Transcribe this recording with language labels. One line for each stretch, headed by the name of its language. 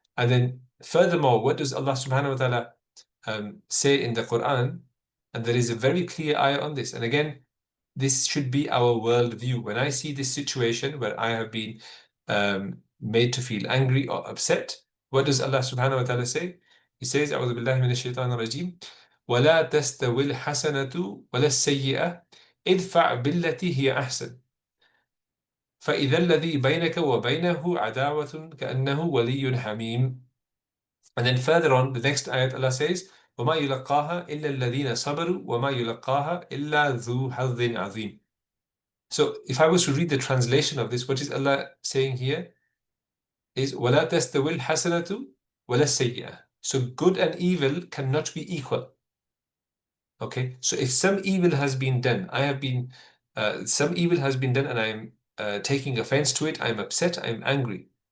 English: And then furthermore, what does Allah subhanahu wa ta'ala say in the Quran? And there is a very clear ayah on this. And again, this should be our worldview. When I see this situation where I have been made to feel angry or upset, what does Allah subhanahu wa ta'ala say? He says,
Arabic: أعوذ بالله من الشيطان الرجيم ولا تستوي الحسنة ولا السيئة ادفع بالتي هي أحسن فإذا الذي بينك وبينه عداوة كأنه ولي حميم.
English: And then further on, the next ayat Allah says,
Arabic: وَمَا يُلَقَّاهَا إِلَّا الَّذِينَ صَبَرُوا وَمَا يُلَقَّاهَا إِلَّا ذُو حَظٍّ عَظِيمٍ.
English: So if I was to read the translation of this, what is Allah saying here?
Arabic: Is وَلَا تَسْتَوِي الْحَسَنَةُ وَلَا السَّيِّئَةُ.
English: So good and evil cannot be equal. Okay, so if some evil has been done, some evil has been done and I'm taking offense to it, I'm upset, I'm angry.